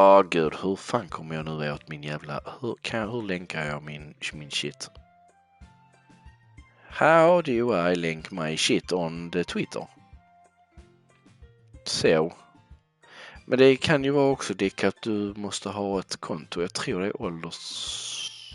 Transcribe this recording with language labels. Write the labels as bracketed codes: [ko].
[sv] Gud, hur fan kommer jag nu åt min jävla... Hur länkar jag min shit? [en] How do I link my shit on the Twitter? [sv] Så. Men det kan ju vara också, Dick, att du måste ha ett konto. Jag tror det är ålders...